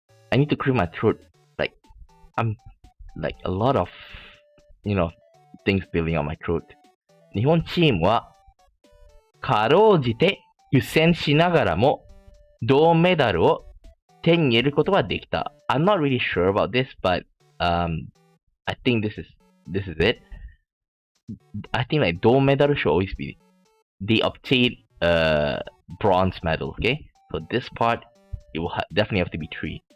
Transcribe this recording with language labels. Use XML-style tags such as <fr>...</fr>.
<en>I need to clear my throat. I'm like a lot of, things building on my throat.</en> <ja>日本チームはかろうじて苦戦しながらも銅メダルを手に入れることができた。</ja> <en>I'm not really sure about this, but I think this is it. I think like 銅メダル should always be they obtain bronze medal. Okay, so this part it will definitely have to be 3.</en>